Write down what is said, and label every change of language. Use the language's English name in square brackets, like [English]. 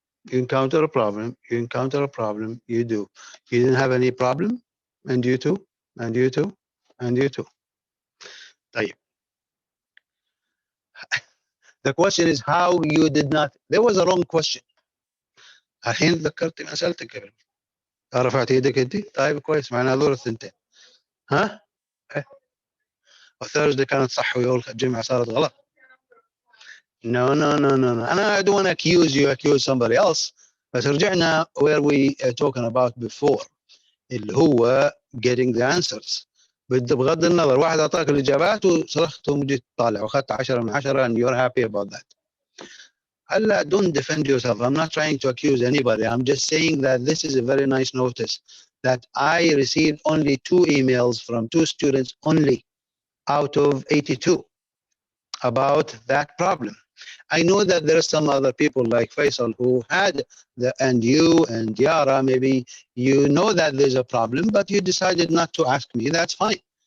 [English] You encounter a problem, you encounter a problem, you do. You didn't have any problem, and you too, and you too, and you too. [Arabic] طيب. [English] The question is how you did not. There was a wrong question. [Arabic] الحين ذكرت ما سألتك قبل. رفعت يدك انت؟ طيب كويس، معنا هذول الثنتين. ها؟ وثيرزداي كانت صح والجمعة صارت غلط. [English] No. [Arabic] أنا [English] I don't want to accuse somebody else. [Arabic] بس رجعنا [English] where we talking about before. [Arabic] اللي هو [English] getting the answers. [Arabic] بغض النظر واحد أعطاك الإجابات وصرختهم وجيت طالع وأخذت 10 من 10 [English] and you're happy about that. Allah, don't defend yourself. I'm not trying to accuse anybody. I'm just saying that this is a very nice notice that I received only 2 emails from 2 students only out of 82 about that problem. I know that there are some other people like Faisal who had and you and Yara, maybe you know that there's a problem, but you decided not to ask me. That's fine.